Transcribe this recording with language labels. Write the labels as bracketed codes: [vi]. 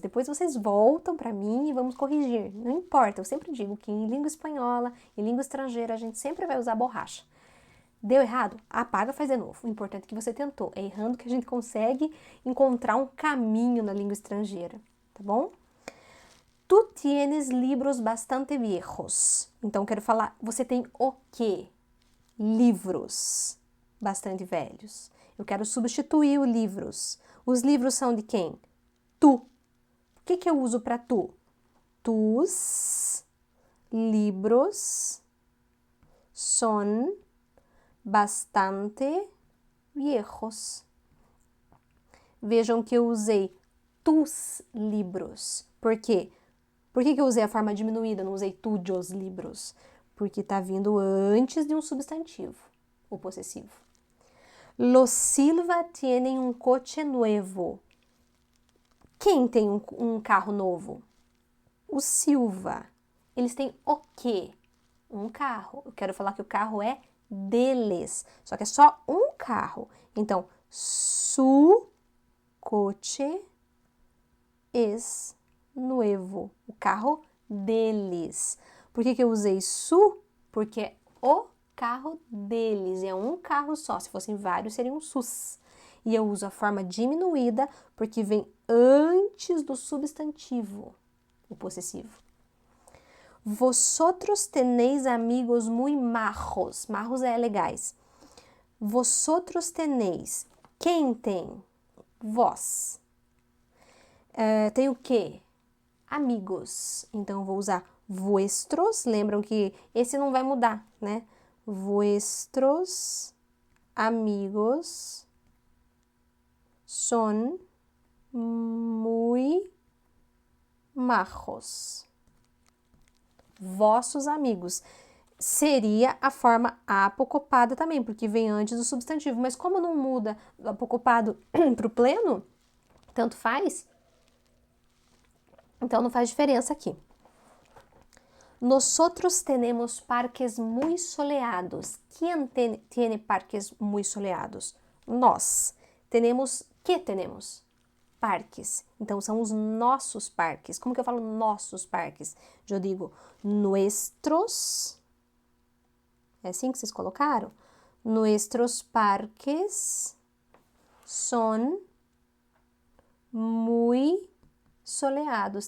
[pt] Depois vocês voltam para mim e vamos corrigir. Não importa, eu sempre digo que em língua espanhola, em língua estrangeira, a gente sempre vai usar borracha. Deu errado? Apaga, faz de novo. O importante é que você tentou. É errando que a gente consegue encontrar um caminho na língua estrangeira, tá bom? [es] Tu tienes libros bastante viejos. [pt] Então, quero falar, você tem o quê? Livros bastante velhos. Eu quero substituir os livros. Os livros são de quem? Tu. O que eu uso para tu? [es] Tus libros son bastante viejos. [pt] Vejam que eu usei [es] tus libros. [pt] Por quê? Por que eu usei a forma diminuída, não usei [es] tuyos libros? [pt] Porque está vindo antes de um substantivo, o possessivo. [es] Los Silva tienen un coche nuevo. [pt] Quem tem um carro novo? O Silva. Eles têm o quê? Um carro. Eu quero falar que o carro é deles. Só que é só um carro. Então, [es] su coche es nuevo. [pt] O carro deles. Por que eu usei su? Porque é o carro deles. É um carro só. Se fossem vários, seriam sus. E eu uso a forma diminuída porque vem antes do substantivo, o possessivo. [es] Vosotros tenéis amigos muy majos. [pt] Majos é legais. [es] Vosotros tenéis. [pt] Quem tem? Vós. Tem o quê? Amigos. Então, eu vou usar vuestros. Lembram que esse não vai mudar, né? [es] Vuestros amigos son muy majos. [pt] Vossos amigos. Seria a forma apocopada também, porque vem antes do substantivo. Mas como não muda do apocopado para o pleno, tanto faz, então não faz diferença aqui. [es] Nosotros tenemos parques muy soleados. ¿Quién tiene parques muy soleados? [pt] Nós. [es] Tenemos, que tenemos? [pt] Parques. Então, são os nossos parques. Como que eu falo nossos parques? Eu digo nuestros. É assim que vocês colocaram? [es] Nuestros parques son muy soleados.